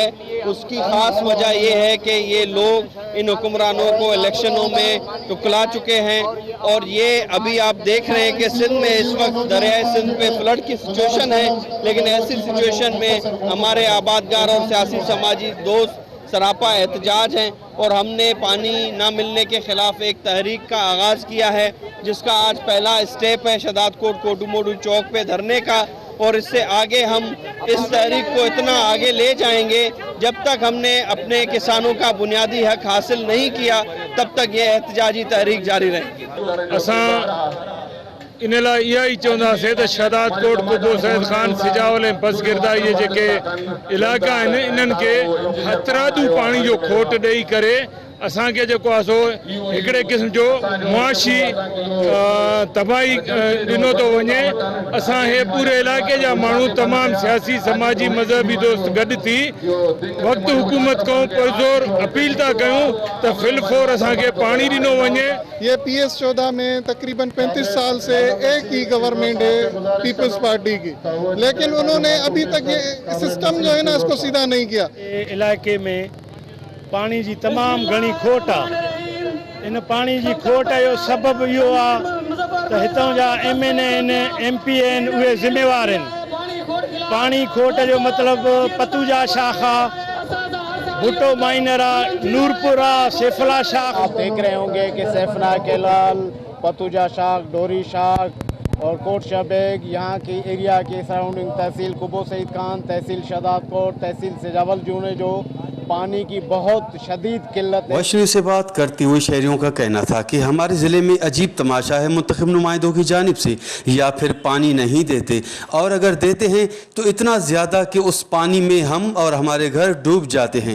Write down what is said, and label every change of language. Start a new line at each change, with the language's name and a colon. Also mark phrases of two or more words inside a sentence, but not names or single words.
Urdu: اس کی خاص وجہ یہ ہے کہ یہ لوگ ان حکمرانوں کو الیکشنوں میں ٹکلا چکے ہیں اور یہ ابھی آپ دیکھ رہے ہیں کہ سندھ میں اس وقت دریائے سندھ پہ فلڈ کی سچویشن ہے، لیکن ایسی سچویشن میں ہمارے آبادگار اور سیاسی سماجی دوست سراپا احتجاج ہیں اور ہم نے پانی نہ ملنے کے خلاف ایک تحریک کا آغاز کیا ہے، جس کا آج پہلا اسٹیپ ہے شہدادکوٹ کوٹموٹو چوک پہ دھرنے کا. اور اس سے آگے ہم اس تحریک کو اتنا آگے لے جائیں گے جب تک ہم نے اپنے کسانوں کا بنیادی حق حاصل نہیں کیا، تب تک یہ احتجاجی تحریک جاری رہے گی.
Sindhi: इन लाइ इहा ई चवंदासीं त शहदाद कोट कुबो सईद खान, सिजावल ऐं बसगिरदा इहे जेके इलाइक़ा आहिनि, इन्हनि खे हथरादू पाणी जो खोट ॾेई करे असांखे जेको आहे सो हिकिड़े क़िस्म जो मुआशी तबाही ॾिनो थो वञे। असां हे पूरे इलाइक़े जा माण्हू तमामु सियासी, समाजी, मज़हबी दोस्त गॾु थी वक़्तु हुकूमत खां पुरज़ोर अपील था कयूं त फिलफोर असांखे पाणी ॾिनो वञे।
Urdu: یہ PS 14 میں تقریباً 35 سال سے ایک ہی گورنمنٹ ہے پیپلز پارٹی کی، لیکن انہوں نے ابھی تک یہ سسٹم جو ہے نا اس کو سیدھا نہیں کیا.
Sindhi: इलाइक़े में पानी जी तमाम घणी खोट आहे। इन पानी जी खोट जो सबब इहो आहे त हितां जा MNA आहिनि, MP आहिनि, उहे ज़िम्मेवार आहिनि। पानी खोट जो मतिलबु पतूजा शाख आहे, भुट्टो माइनर आहे, नूरपुर आहे, सैफला शाख।
Urdu: آپ دیکھ رہے ہوں گے کہ سیفنا کیلال، پتوجا شاخ، ڈوری شاخ اور کوٹ شہبیگ، یہاں کی ایریا کے سراؤنڈنگ تحصیل قبو سعید خان، تحصیل شہدادکوٹ، تحصیل سجاول جونے جو پانی کی بہت شدید قلت ہے. وائس نیوز سے بات کرتے ہوئے شہریوں کا کہنا تھا کہ ہمارے ضلعے میں عجیب تماشا ہے، منتخب نمائندوں کی جانب سے یا پھر پانی نہیں دیتے، اور اگر دیتے ہیں تو اتنا زیادہ کہ اس پانی میں ہم اور ہمارے گھر ڈوب جاتے ہیں.